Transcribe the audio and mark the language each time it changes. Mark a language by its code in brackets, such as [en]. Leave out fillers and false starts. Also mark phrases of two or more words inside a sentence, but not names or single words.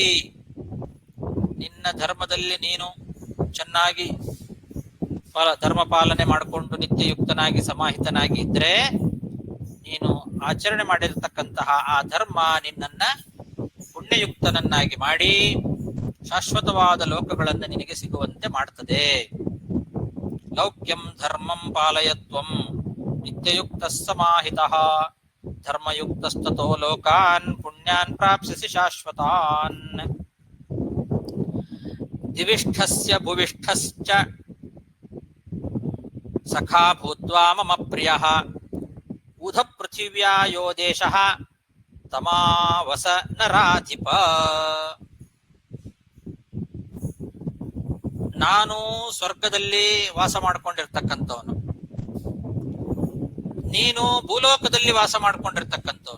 [kn] ನಿನ್ನ ಧರ್ಮದಲ್ಲಿ ನೀನು ಚೆನ್ನಾಗಿ ಧರ್ಮ ಪಾಲನೆ ಮಾಡಿಕೊಂಡು ನಿತ್ಯಯುಕ್ತನಾಗಿ ಸಮಾಹಿತನಾಗಿ ಇದ್ರೆ ನೀನು ಆಚರಣೆ ಮಾಡಿರತಕ್ಕಂತಹ ಆ ಧರ್ಮ ನಿನ್ನನ್ನ ಪುಣ್ಯಯುಕ್ತನನ್ನಾಗಿ ಮಾಡಿ ಶಾಶ್ವತವಾದ ಲೋಕಗಳನ್ನು ನಿನಗೆ ಸಿಗುವಂತೆ ಮಾಡ್ತದೆ. [sa] ಲೌಕ್ಯಂ ಧರ್ಮಂ ಪಾಲಯತ್ವಂ ನಿತ್ಯಯುಕ್ತ ಸಮಾಹಿತಃ ಧರ್ಮಯುಕ್ತಸ್ತತೋ ಲೋಕಾನ್ ಪುಣ್ಯಾನ್ ಪ್ರಾಪ್ಸ್ಯಸಿ ಶಾಶ್ವತಾನ್. ದಿವಿಷ್ಠಸ್ಯ ಭುವಿಷ್ಠಶ್ಚ ಸಖಾ ಭೂತ್ವಾ ಮಮ ಪ್ರಿಯಃ ಊಧ ಪೃಥಿವ್ಯಾ ಯೋ ದೇಶಃ ತಮಾವಸ ನರಾಧಿಪ. [kn] ನಾನು ಸ್ವರ್ಗದಲ್ಲಿ ವಾಸ ಮಾಡ್ಕೊಂಡಿರ್ತಕ್ಕಂಥವನು, ನೀನು ಭೂಲೋಕದಲ್ಲಿ ವಾಸ ಮಾಡ್ಕೊಂಡಿರ್ತಕ್ಕಂಥವನು.